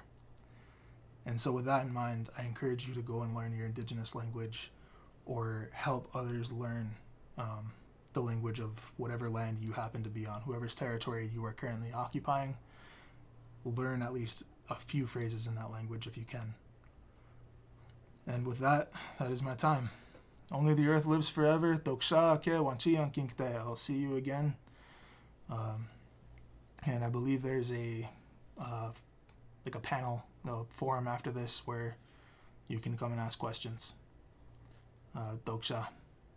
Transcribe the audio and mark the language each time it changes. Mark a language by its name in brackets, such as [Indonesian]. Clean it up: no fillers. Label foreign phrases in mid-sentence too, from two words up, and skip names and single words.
[English] And so with that in mind, I encourage you to go and learn your indigenous language, or help others learn the language of whatever land you happen to be on, whoever's territory you are currently occupying. Learn at least a few phrases in that language if you can. And with that is my time. Only the earth lives forever. [Lakota] Toksha ke wanchiyan kinkte. [English] I'll see you again. And I believe there's a panel, a forum after this where you can come and ask questions. Toksha.